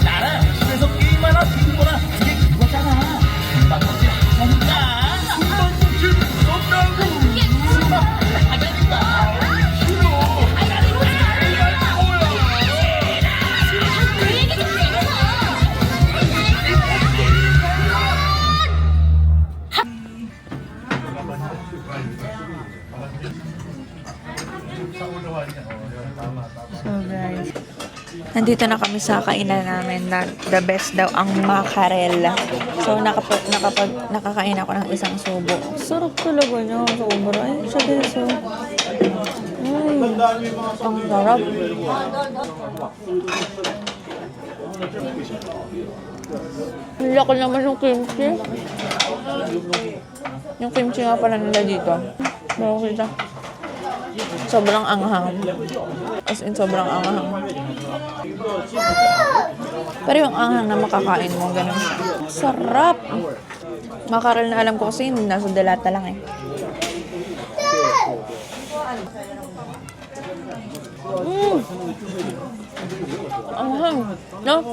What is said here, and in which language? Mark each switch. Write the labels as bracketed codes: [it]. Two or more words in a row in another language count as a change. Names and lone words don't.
[ko] 나랑 집에서 게임 하나 들거나 그게 그거잖아. 숨바꼭질 하자니까. 숨바꼭질 무섭다고. 숨바꼭질 하자니까. 싫어. 그 얘기 좀 해줘. [en] So guys, [tl] nandito na kami sa kainan namin na [en] the best [tl] daw ang mackerel. So nakakain ako ng isang subo. Sarap talaga niya, sobra. Ay, siya din so. Ang sarap. Ang laki naman yung kimchi. Yung kimchi nga pala nila dito. Bago kita. Sobrang anghang. As in, sobrang anghang. Pero yung anghang na makakain mo, ganun siya. Sarap! Makaral na alam ko kasi hindi nasa delata lang eh. Anghang! No?